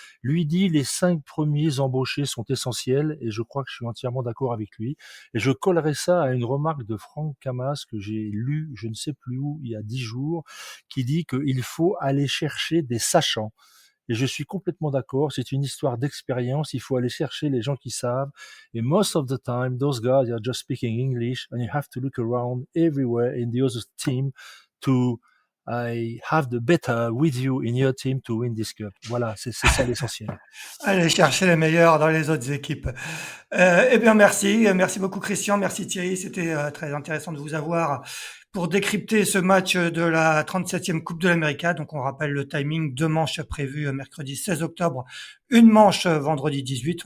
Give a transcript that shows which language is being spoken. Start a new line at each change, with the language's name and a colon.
French: Lui dit les 5 premiers embauchés sont essentiels et je crois que je suis entièrement d'accord avec lui. Et je collerai ça à une remarque de Franck Camas que j'ai lue, je ne sais plus où, il y a 10 jours, qui dit qu'il faut aller chercher des sachants. Et je suis complètement d'accord, c'est une histoire d'expérience, il faut aller chercher les gens qui savent. Et
English: most of the time, those guys are just speaking English and you have to look around everywhere in the other team to have the better with you in your team to win this cup.
French: Voilà, c'est ça l'essentiel. Allez chercher les meilleurs dans les autres équipes. Eh bien, merci. Merci beaucoup, Christian. Merci, Thierry. C'était très intéressant de vous avoir pour décrypter ce match de la 37e Coupe de l'Amérique. Donc, on rappelle le timing, 2 manches prévues mercredi 16 octobre, une manche vendredi 18.